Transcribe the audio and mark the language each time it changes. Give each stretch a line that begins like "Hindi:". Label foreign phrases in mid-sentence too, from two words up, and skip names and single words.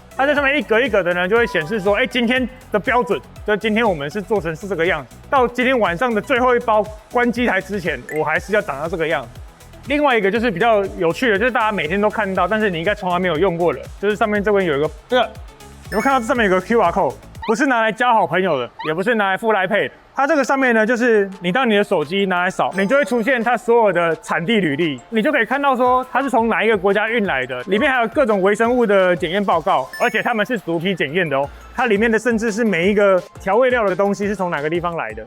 Chinese: 它在上面一格一格的呢，就會顯示說，今天的標準，就今天我們是做成是這個樣子。到今天晚上的最後一包關機台之前，我還是要長到這個樣子。另外一個就是比較有趣的，就是大家每天都看到，但是你應該從來沒有用過的，就是上面這邊有一個這個，有沒有看到這上面有個
English: QR code？
Chinese: 不是拿來交好朋友的，也不是拿來付 Line Pay 的。它這個上面呢，就是你當你的手機拿來掃，你就會出現它所有的產地履歷，你就可以看到說它是從哪一個國家運來的，裡面還有各種微生物的檢驗報告，而且他們是逐批檢驗的哦。它裡面的甚至是每一個調味料的東西是從哪個地方來的。